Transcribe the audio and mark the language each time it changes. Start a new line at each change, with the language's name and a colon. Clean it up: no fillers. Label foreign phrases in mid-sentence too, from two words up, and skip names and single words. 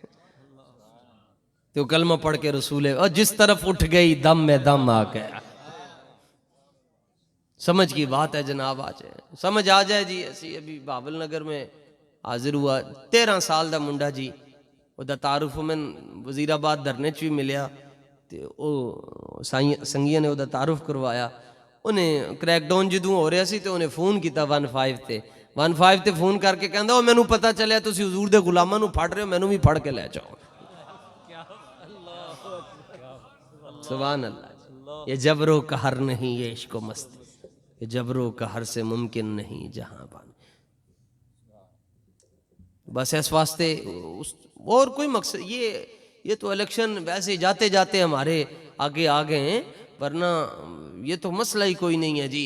Urdu: تو کلمہ پڑھ کے رسول اور جس طرف اٹھ گئی دم میں دم آ گیا. سمجھ کی بات ہے جناب آ جائے سمجھ آ جائے جی. ایسی ابھی بابل نگر میں حاضر ہوا
Punjabi: 13 سال دا منڈا جی وہ دا تعارف میں وزیر آباد دھرنے چ بھی ملیا تے او سنگیاں نے وہ دا تعارف کروایا. انہیں کریک ڈاؤن جدوں ہو رہا سی تے انہیں فون کیتا 15 تے 15 تے فون کر کے کہندا او مینوں پتہ چلیا تسی حضور دے غلاماں نو پھڑ رہے ہو مینوں بھی پھڑ کے لے جاؤ.
Arabic: سبحان اللہ.
Urdu: یہ جبر و قہر نہیں یہ عشق و مستی یہ جبر و قہر سے ممکن نہیں جہاں بان. بس اس واسطے اور کوئی مقصد یہ تو الیکشن ویسے جاتے جاتے ہمارے آگے آ گئے ہیں ورنہ یہ تو مسئلہ ہی کوئی نہیں ہے جی.